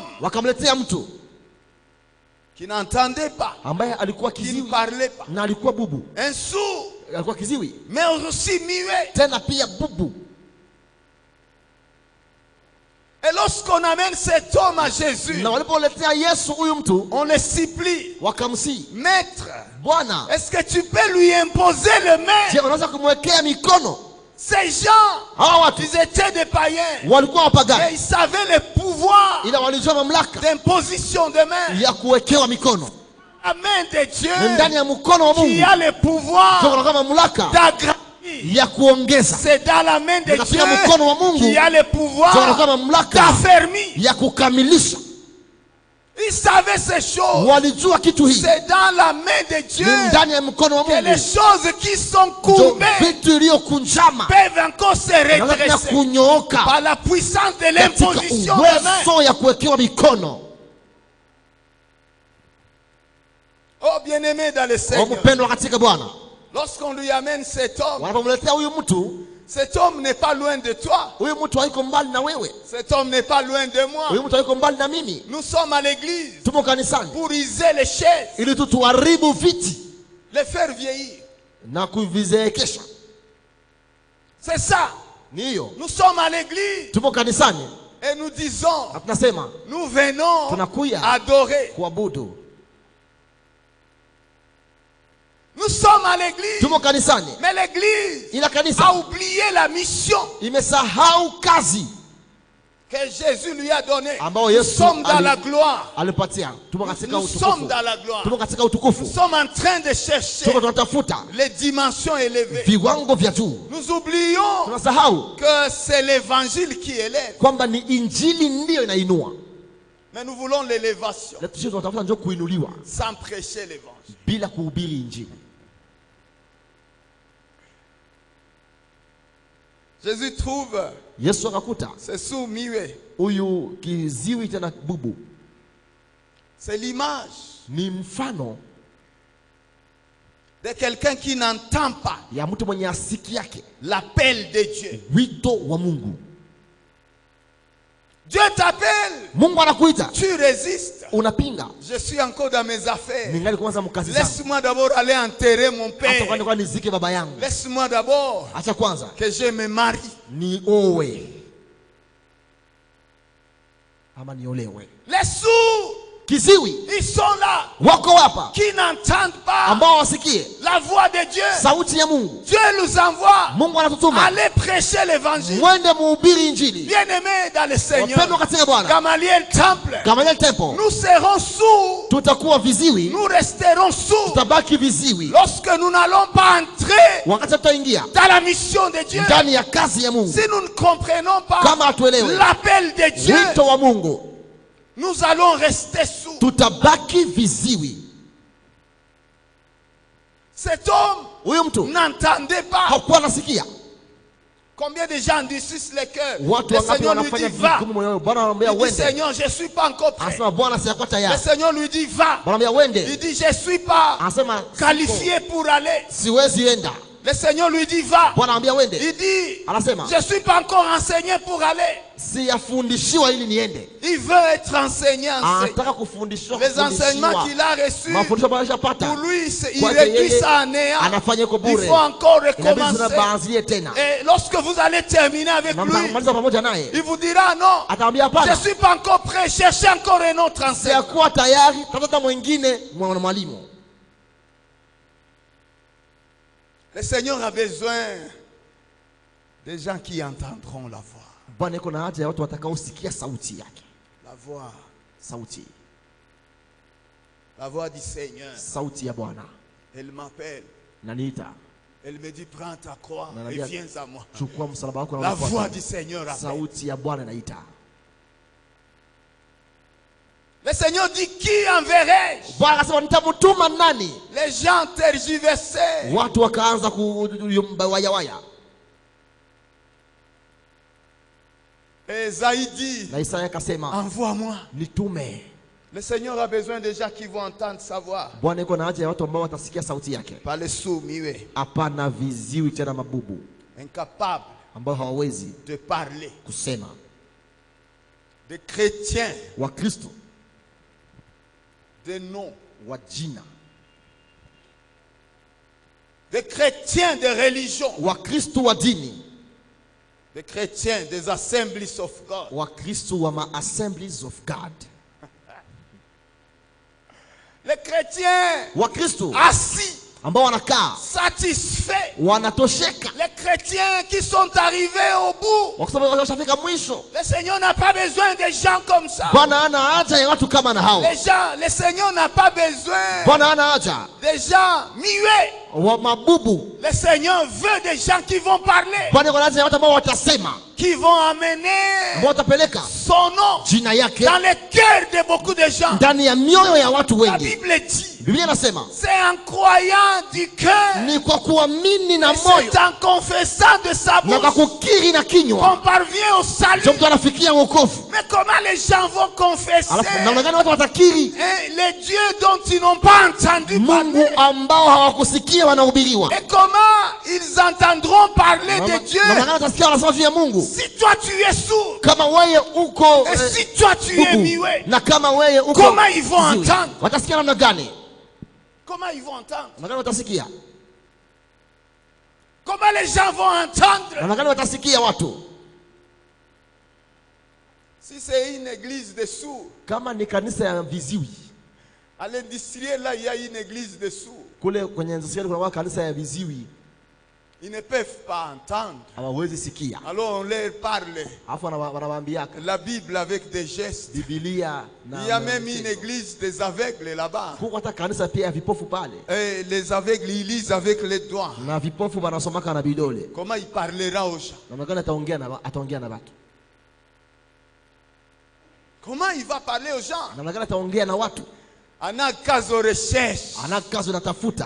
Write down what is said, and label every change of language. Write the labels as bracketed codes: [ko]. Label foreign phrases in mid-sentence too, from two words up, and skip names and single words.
[sw] wakamletea mtu [fr] qui n'entendait pas, [sw] ambaye alikuwa [fr] qui ne [sw] kiziwi [fr] parlait pas, [sw] na alikuwa bubu, [fr] un sourd, [sw] alikuwa kiziwi [fr] mais aussi muet. [sw] tena pia bubu. [fr] Et lorsqu'on amène cet homme à Jésus, [sw] Na walipoletea Yesu huyu mtu, [fr] on le supplie, [sw] wakamsi, [fr] Maître, [sw] Bwana, [fr] est-ce que tu peux lui imposer le je main? [sw] unaweza kumwekea mikono? [fr] Ces gens, [sw] Hawa watu [fr] ils étaient des païens, [sw] walikuwa [fr] mais [sw] wapagani, [fr] ils savaient le pouvoir [sw] ila walijua mamlaka [fr] d'imposition de main. [sw] ya kuwekewa mikono. [fr] La main de Dieu [sw] Ni ndani ya mkono wa [fr] qui [sw] Mungu [fr] a le pouvoir [sw] kuna kama mamlaka [fr] d'agrandir. [sw] ya kuongeza. [fr] C'est dans la main de [sw] Katika mkono wa Mungu [fr] Dieu qui a le [sw] kuna [fr] pouvoir [sw] kama mamlaka [fr] d'affermir. [sw] ya kukamilisha. [fr] Ils savaient ces choses. [sw] Walijua kitu hii [fr] C'est dans la main de Dieu [sw] ni ndani ya mkono wa [fr] que les [sw] Mungu [fr] choses qui sont [sw] ndio [fr] courbées [sw] vitu iliyokunjama [fr] peuvent encore se [sw] naweza tena [fr] redresser [sw] kunyooka [fr] par la puissance de [sw] katika [fr] l'imposition de main. [sw] uwezo ya kuwekewa mikono. [fr] Oh bien-aimé dans le Seigneur, [sw] Mpendwa katika Bwana, [fr] lorsqu'on lui amène cet homme, [sw] wanapomletea huyu mtu, [fr] cet homme n'est pas loin de toi. [sw] huyu mtu haiko mbali na wewe, [fr] Cet homme n'est pas loin de moi. [sw] huyu mtu haiko mbali na mimi. [fr] Nous sommes à l'église [sw] Tupo kanisani [fr] pour user les chaises, [sw] ili tu tuharibu viti [fr] les faire vieillir. [sw] na kuvizeekesha. [fr] C'est ça. [sw] Ni hiyo, [fr] Nous sommes à l'église [sw] tupo kanisani [fr] et nous disons, [sw] na tunasema [fr] nous venons [sw] tunakuya [fr] adorer. [sw] kuabudu. [fr] Nous sommes à l'église, [sw] Tupo kanisani [fr] mais l'église [sw] ila [fr] a [sw] kanisa [fr] oublié la mission [sw] imesahau kazi [fr] que Jésus lui a donnée. [sw] ambao [fr] Nous [sw] Yesu [fr] sommes dans la gloire. [sw] alipatia. Tupo katika [fr] Nous sommes [sw] utukufu, [fr] dans la gloire. [sw] tupo katika [fr] Nous [sw] utukufu, [fr] sommes en train de chercher [sw] tuko tunatafuta [fr] les dimensions élevées. [sw] viwango vya juu. [fr] Nous oublions [sw] Tunasahau [fr] que c'est l'évangile qui élève. [sw] kwamba ni injili ndiyo inainua, [fr] Mais nous voulons l'élévation [sw] na sisi tunatafuta ndio kuinuliwa [fr] sans prêcher l'évangile. [sw] bila kuhubiri injili. [fr] Jésus trouve [sw] Yesu akakuta [fr] ce sourd muet. [sw] huyu kiziwi tena bubu, [fr] C'est l'image [sw] ni mfano [fr] de quelqu'un qui n'entend pas [sw] ya mtu mwenye asiki yake [fr] l'appel de Dieu. [sw] wito wa Mungu. [fr] Dieu t'appelle, [sw] Mungu anakuita, [fr] tu résistes. [sw] unapinga. [fr] Je suis encore dans mes affaires. [sw] Ningali kwanza mkazi zangu, [fr] Laisse-moi d'abord aller enterrer mon [sw] hata [fr] père. [sw] kwani kwa nizike baba yangu, [fr] Laisse-moi d'abord [sw] acha kwanza [fr] que je me marie. [sw] ni owe ama niolewe. [fr] Les sourds, [sw] Kiziwi [fr] ils sont là, [sw] wako hapa [fr] qui n'entendent pas [sw] ambao wasikie [fr] la voix de Dieu. [sw] sauti ya Mungu. [fr] Dieu nous envoie. [sw] Mungu anatutuma [fr] Allez prêcher l'évangile. [sw] mwende muhubiri injili. [fr] Bien-aimés dans le Seigneur, [sw] Wapendwa katika Bwana, [fr] Gamaliel Temple, [sw] Gamaliel Temple, [fr] nous serons sourds. [sw] tutakuwa viziwi, [fr] Nous resterons sourds [sw] tutabaki viziwi [fr] lorsque nous n'allons pas entrer [sw] wakati tutaingia [fr] dans la mission de Dieu. [sw] ndani ya kazi ya Mungu. [fr] Si nous ne comprenons pas [sw] Kama hatuelewe [fr] l'appel de Dieu, [sw] wito wa Mungu, [fr] nous allons rester sourds. [sw] tutabaki viziwi. [fr] Cet homme [sw] Huyu mtu [fr] n'entendait pas. [sw] hakuwa nasikia. [fr] Combien de gens endurcissent les cœurs? [sw] Watu [fr] Le [sw] wangapi [fr] Seigneur lui [sw] wanafanya [fr] dit va. [sw] vigumu moyoni. Bwana anamwambia [fr] Il dit [sw] wende, [fr] Seigneur, je ne suis pas encore prêt. [sw] anasema Bwana sijakuwa [fr] Le [sw] tayari. [fr] Seigneur lui dit va. [sw] Bwana anamwambia [fr] Il [sw] wende, [fr] dit je ne suis pas [sw] anasema [fr] qualifié pour aller. [sw] siwezi enda. [fr] Le Seigneur lui dit va. [sw] Bwana anamwambia wende, [fr] Il dit [sw] anasema [fr] je ne suis pas encore enseigné pour aller. [sw] siyafundishiwa ili niende. [fr] Il veut être enseigné. [sw] Anataka kufundishwa, [fr] Les enseignements qu'il a reçus, [sw] mafundisho ambayo alishapata [fr] pour lui, il [sw] kwake [fr] réduit [sw] yeye, [fr] ça à néant. [sw] anafanya iko [fr] Il [sw] bure. [fr] faut encore [sw] Inabidi [fr] recommencer. [sw] tunabaanzie tena. [fr] Et lorsque vous allez terminer avec [sw] Na [fr] lui, [sw] mtamaliza pamoja naye, [fr] il vous dira non, [sw] atamwambia [fr] je ne [sw] hapana, [fr] suis pas encore prêt, cherchez encore un autre enseignant. [sw] sijakuwa tayari, tafuta mwingine mwalimu. [fr] Le Seigneur a besoin des gens qui entendront la voix. [sw] Bwana yuko na haja ya watu watakaosikia sauti yake. [fr] La voix. [sw] Sauti. [fr] La voix du Seigneur. [sw] Sauti ya Bwana. [fr] Elle m'appelle. [sw] Naniita. [fr] Elle me dit prends ta croix [sw] Na [fr] et [sw] nabia, [fr] viens à moi. [sw] chukua msalaba wako na [fr] La [sw] unifuate. [fr] voix du Seigneur appelle. [sw] Sauti ya Bwana inaita. [fr] Le Seigneur dit qui enverrai-je? [sw] Bwana akasema nitamtuma nani? [fr] Les gens tergiversaient. [sw] Watu wakaanza kuyumba waya. [fr] Et Isaïe dit, [sw] Na Isaya akasema, [fr] envoie-moi. [sw] nitume. [fr] Le Seigneur a besoin de gens qui vont entendre sa voix. [sw] Bwana yuko na haja ya watu ambao watasikia sauti yake. [fr] Pas les sourds, muets, [sw] Hapana viziwi tena mabubu [fr] incapables [sw] ambao hawawezi [fr] de parler. [sw] kusema. [fr] Des chrétiens [sw] Wakristo [fr] de nom. [sw] wa jina, [fr] Des chrétiens de religion. [sw] Wakristo wa dini, [fr] Des chrétiens des Assemblies of God. [sw] Wakristo wa ma-Assemblies of God, [fr] Les chrétiens [sw] Wakristo [fr] assis, [sw] ambao wanakaa [fr] satisfaits. [sw] wanatosheka, [fr] Les chrétiens qui sont arrivés au bout. [sw] wakisema washafika mwisho. [fr] Le Seigneur n'a pas besoin de gens comme ça. [sw] Bwana hana haja ya watu kama na hao. [fr] Le Seigneur n'a pas besoin [sw] Bwana hana haja [fr] des gens muets. [sw] wa mabubu. [fr] Le Seigneur veut des gens qui vont parler, [sw] Bwana yuko na haja ya watu ambao watasema, [fr] qui vont amener [sw] ambao watapeleka [fr] son nom [sw] jina yake [fr] dans les cœurs de beaucoup de gens. [sw] ndani ya mioyo ya watu [fr] La [sw] wengi. [fr] Bible dit, [sw] Biblia inasema [fr] c'est en croyant du cœur, [sw] ni kwa kuamini na [fr] et [sw] moyo [fr] c'est en confessant de sa [sw] na kwa [fr] bouche [sw] kukiri na kinywa [fr] qu'on parvient au salut. [sw] ndio mtu anafikia wokovu. [fr] Mais comment les gens vont confesser [sw] Alafu namna gani watu watakiri [fr] les dieux dont ils n'ont pas entendu [sw] Mungu [fr] parler? [sw] ambao hawakusikia wanahubiriwa? [fr] Et comment ils entendront parler de Dieu [sw] Namna gani watasikia wanasema juu ya Mungu [fr] si toi tu es sourd [sw] kama wewe uko [fr] et si toi tu es [sw] bubu, [fr] muet? [sw] na kama wewe uko [fr] Comment ils vont [sw] kiziwi? [fr] entendre? [sw] Watasikia namna gani? [fr] Comment ils vont entendre? [sw] Namna gani watasikia? [fr] Comment les gens vont entendre? [sw] Namna gani watasikia watu? [fr] Si c'est une église de sourds, [sw] Kama ni kanisa ya viziwi, [fr] à l'industriel là il y a une église de sourds. [sw] kule kwenye industrial kuna kanisa ya viziwi, [fr] Ils ne peuvent pas entendre. [sw] hawawezi sikia. [fr] Alors on leur parle [sw] Alafu wanawaambia [fr] la Bible avec des gestes. [sw] Biblia na [fr] Il y a même une église des aveugles là-bas. [sw] kuko hata kanisa pia ya vipofu pale, [fr] Et les aveugles, ils lisent avec les doigts. [sw] na vipofu wanasomaka na vidole. [fr] Comment il parlera aux gens? [sw] Namna gani ataongea na watu? [fr] Comment il va parler aux gens? [sw] Namna gani ataongea na watu? Ana kazi [fr] aux recherches. [sw] Ana kazi natafuta